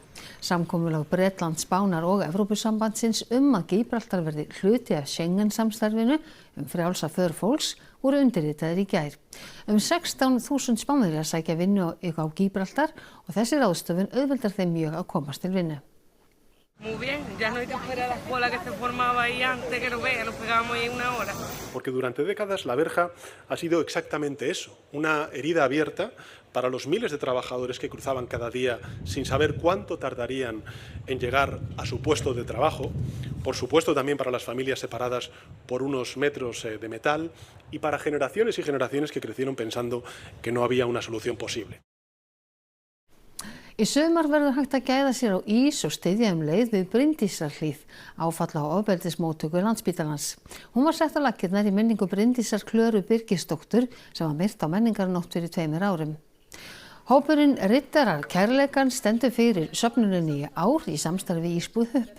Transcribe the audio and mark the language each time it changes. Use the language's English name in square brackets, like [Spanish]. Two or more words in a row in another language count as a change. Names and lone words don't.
[Icelandic] Samkomulag Bretlands, Spánar og Evrópusambandsins að Gíbraltar verði hluti af Schengen-samstarfinu frjálsa för fólks voru undirritaðir í gær. 16.000 Spánverjar sækja vinnu á Gíbraltar og þessi ráðstöfun auðveldar þeim mjög að komast til vinnu. [Spanish] Muy bien, ya no hay que esperar a la cola que se formaba ahí antes que nos vean, nos pegábamos ahí en una hora. Porque durante décadas la verja ha sido exactamente eso, una herida abierta para los miles de trabajadores que cruzaban cada día sin saber cuánto tardarían en llegar a su puesto de trabajo, por supuesto también para las familias separadas por unos metros de metal y para generaciones y generaciones que crecieron pensando que no había una solución posible. [Icelandic] Í sumar verður hægt að gæða sér á ís og styðja leið við Bryndísarhlíð, áfalla á ofbeldismóttöku Landspítalans. Hún var sett á laggirnar í minningu Bryndísar Klöru Birgisdóttur sem var myrt á menningarnótt fyrir 2 árum. Hópurinn Riddarar kærleikans stendur fyrir söfnuninni í ár í samstarfi Ísbúð Huppu.